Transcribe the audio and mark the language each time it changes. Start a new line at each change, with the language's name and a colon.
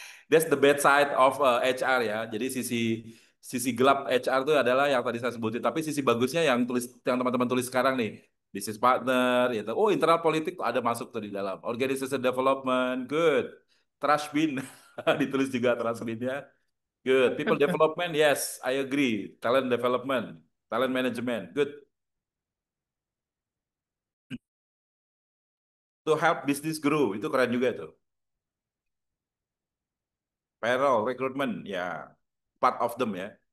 English: That's the bad side of HR ya.
Indonesian: Jadi sisi sisi gelap HR itu adalah yang tadi saya sebutin. Tapi sisi bagusnya yang teman-teman tulis sekarang nih. Business partner, gitu. Oh, internal politik ada masuk tuh di dalam.
English: Organization development, good.
Indonesian: Trash bin ditulis juga trash binnya.
English: Good. People development, yes, I agree. Talent development, talent management, good. To help business grow,
Indonesian: itu keren juga tuh.
English: Payroll, recruitment, ya, part of them ya.